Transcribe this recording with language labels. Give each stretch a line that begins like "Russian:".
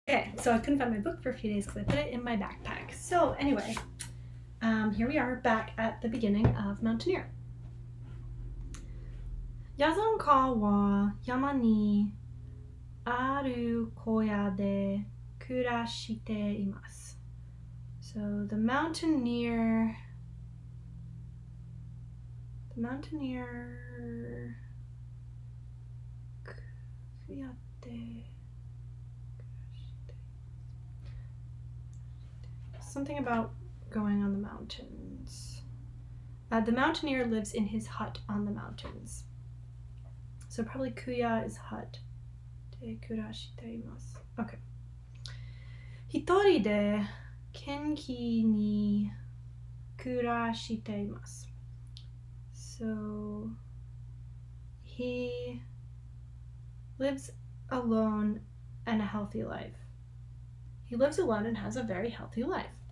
English: Okay, so I couldn't find my book for a few days because I put it in my backpack. So anyway, here we are back at the beginning of Mountaineer.
Japanese: ヤザンカは山にある小屋で暮らしています。
English: So the mountaineer
Japanese: 小屋で
English: something about going on the mountains. The mountaineer lives in his hut on the mountains. So probably kuya is hut.
Japanese: De kurashiteimasu.
English: Okay.
Japanese: 一人で元気に暮らしています。
English: So he lives alone and a healthy life. He lives alone and has a very healthy life.